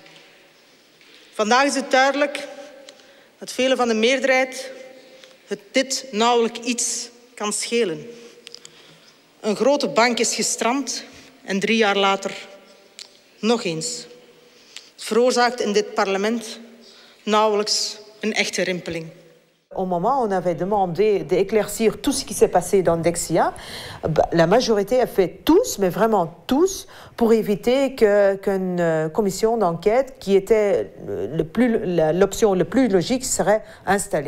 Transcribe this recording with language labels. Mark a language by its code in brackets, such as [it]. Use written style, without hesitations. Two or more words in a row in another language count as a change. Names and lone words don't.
[nl] Vandaag is het duidelijk dat velen van de meerderheid dit nauwelijks iets kan schelen. Een grote bank is gestrand en 3 jaar later nog eens. Het veroorzaakt in dit parlement nauwelijks een echte rimpeling. [fr] Au moment où on avait demandé d'éclaircir tout ce qui s'est passé dans Dexia, la majorité a fait tous, mais vraiment tous, pour éviter qu'une commission d'enquête qui était l'option la plus logique serait installée.